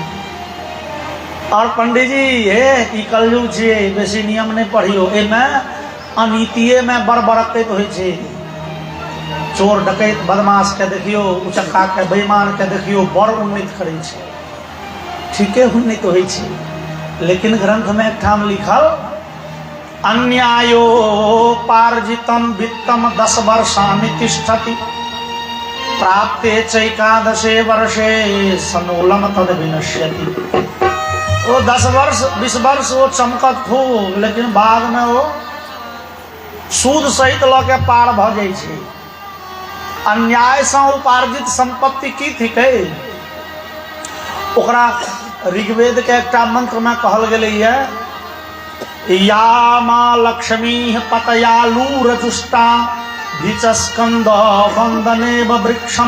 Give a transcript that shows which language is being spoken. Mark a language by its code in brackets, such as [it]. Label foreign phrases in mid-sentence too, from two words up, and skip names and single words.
[mai] और पंडित जी हे ई कलयुग छियै, बेसी नियम नहीं पढ़ियो। एहिमे अनीतिये में बड़ बड़कैत होइ छै। चोर डकैत बदमाश के देखियो, उचक्का के बेईमान के देखियो, बड़ उन्नति करै छै, ठीके उन्नति होइ छै। लेकिन ग्रंथ में एक ठाम लिखल [sa] अन्यायोपार्जितम वित्तम 10 वर्षाणि तिष्ठति प्राप्ते चैकादशे वर्षे सनूलम तद विनश्यति। [mai] वो 10 वर्ष 20 वर्ष वो चमकत खूब, लेकिन बाद में वो सूद सहित लऽ के पार भ जाइ छै। अन्याय से उपार्जित संपत्ति की थिकै? ओकरा ऋग्वेद के एकटा मंत्र में कहल गेलै है, [sa] या माँ लक्ष्मी पतयालू रजुष्टा भिचस्कंद वंदनेव वृक्षम।